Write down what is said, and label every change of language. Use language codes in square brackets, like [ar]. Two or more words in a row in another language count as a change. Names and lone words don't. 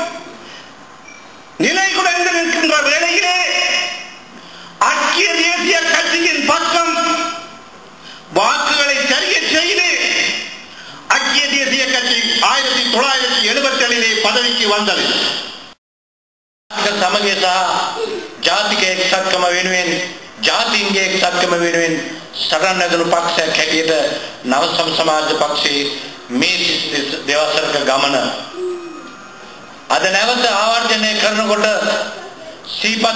[ta] நிலை குறைந்து நிற்கின்ற வேளையிலே ஐக்கிய தேசிய கட்சியின் பக்கம் வாக்குகளை சரிய செய்து ஐக்கிய தேசிய கட்சி 1977 பதவிக்கு வந்தது. [si] සමගිය සහ ජාතික එක්සත්කම වෙනුවෙන් ජාතීන්ගේ එක්සත්කම වෙනුවෙන් සටන් නැදළු පක්ෂයක් හැටියට නව සමාජ පක්ෂයේ මේ දෙවසරක ගමන අද නැවත ආවර්ජනය කරනකොට සීපත්